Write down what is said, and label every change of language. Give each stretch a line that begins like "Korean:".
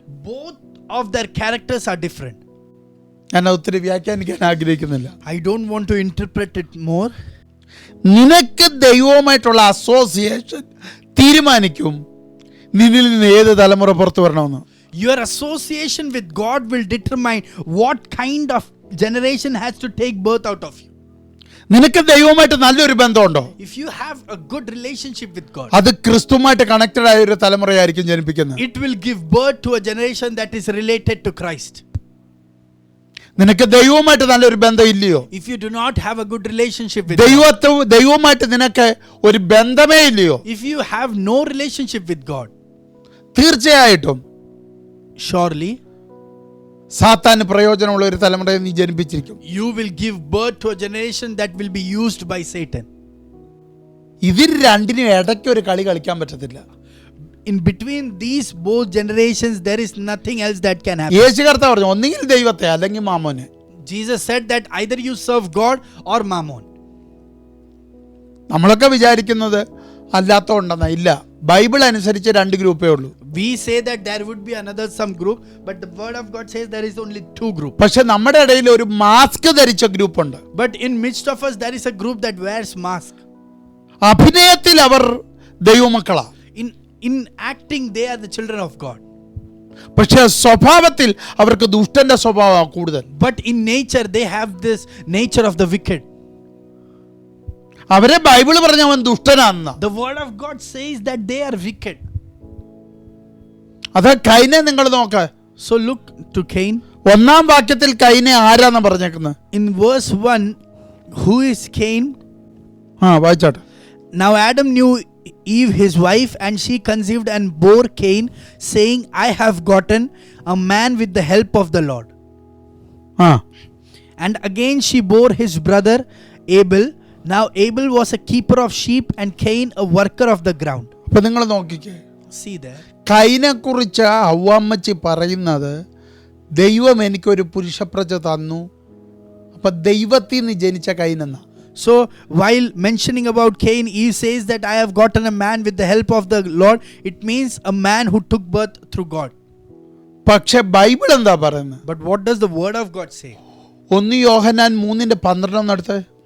English: Both of their characters are different.
Malayalam: ഞാൻ ഒത്തിരി വ്യാഖ്യാനിക്കാൻ ആഗ്രഹിക്കുന്നില്ല.
English: I don't want to interpret it more.
Malayalam: നിനക്ക് ദൈവവുമായിട്ടുള്ള അസോസിയേഷൻ തീരുമാനിക്കും നിന്നിൽ നിന്ന് ഏത് തലമുറ പുറത്തു വരണമെന്ന്.
English: Your association with God will determine what kind of generation has to take birth out of you.
Malayalam: നിനക്ക് ദൈവവുമായിട്ട് നല്ലൊരു ബന്ധമുണ്ടോ?
English: If you have a good relationship with God,
Malayalam: അത് ക്രിസ്തുവുമായിട്ട് കണക്റ്റഡ് ആയ ഒരു തലമുറയായിരിക്കും ജനിപ്പിക്കുന്നത്.
English: it will give birth to a generation that is related to Christ.
Malayalam: നിനക്ക് ദൈവവുമായിട്ട് നല്ലൊരു ബന്ധം ഇല്ലയോ?
English: If you do not have a good relationship with
Malayalam: ദൈവവുമായിട്ട് നിനക്ക് ഒരു ബന്ധമേ ഇല്ലയോ?
English: God, if you have no relationship with God,
Malayalam: തീർച്ചയായിട്ടും
English: surely
Malayalam: സാത്താന് പ്രയോജനമുള്ള ഒരു തലമുറയെ നീ ജനിപ്പിച്ചിരിക്കും.
English: you will give birth to a generation that will be used by Satan.
Malayalam: ഇതിൽ രണ്ടിനും ഇടയ്ക്ക് ഒരു കളി കളിക്കാൻ പറ്റത്തില്ല.
English: In between these both generations, there is nothing else that can happen.
Malayalam: യേശു കർത്താവ് പറഞ്ഞു ഒന്നുകിൽ ദൈവത്തെ അല്ലെങ്കിൽ മാമോനെ.
English: Jesus said that either you serve God or Mammon.
Malayalam: നമ്മളൊക്കെ വിചാരിക്കുന്നത് അല്ലാത്തതുണ്ടെന്നാ. ഇല്ല, ബൈബിൾ അനുസരിച്ച് രണ്ട് ഗ്രൂപ്പേ ഉള്ളൂ.
English: We say that there would be another some group, but the word of God says there is only two groups.
Malayalam: പക്ഷെ നമ്മുടെ ഇടയിൽ ഒരു മാസ്ക് ധരിച്ച ഗ്രൂപ്പുണ്ട്.
English: But in midst of us there is a group that wears mask.
Malayalam: അഭിനയത്തിൽ അവർ ദൈവമക്കളാ.
English: In acting they are the children of God.
Malayalam: പക്ഷെ സ്വഭാവത്തിൽ അവർക്ക് ദുഷ്ടന്റെ സ്വഭാവമാണ് കൂടുതൽ.
English: But in nature they have this nature of the wicked.
Malayalam: അവരെ Bible പറഞ്ഞ അവൻ ദുഷ്ടനാണെന്ന.
English: The word of God says that they are wicked.
Malayalam: അത് കൈനെ നിങ്ങൾ നോക്ക.
English: So look to Cain.
Malayalam: 1-ാം വാക്യത്തിൽ കൈനെ ആരാന്ന് പറഞ്ഞേക്കുന്നത്?
English: In verse 1, who is Cain?
Malayalam: വായിച്ചാട്ടെ.
English: Now Adam knew Eve his wife, and she conceived and bore Cain, saying, I have gotten a man with the help of the Lord. And again she bore his brother Abel. Now Abel was a keeper of sheep and Cain a worker of the ground.
Malayalam: അപ്പൊ നിങ്ങൾ നോക്കിക്കേ,
English: See there.
Malayalam: കൈനെ കുറിച്ച് ഹവ്വാമ്മച്ചി പറയുന്നത് ദൈവം എനിക്കൊരു പുരുഷപ്രജ തന്നു. അപ്പൊ ദൈവത്തിൽ നിന്ന് ജനിച്ച കൈനെന്ന.
English: So while mentioning about Cain, Eve says that I have gotten a man with the help of the Lord. It means a man who took birth through God.
Malayalam: പക്ഷെ ബൈബിൾ എന്താ പറയുന്നത്?
English: But what does the word of God say?
Malayalam: 1 Yohannan 3:12 നടത്ത്.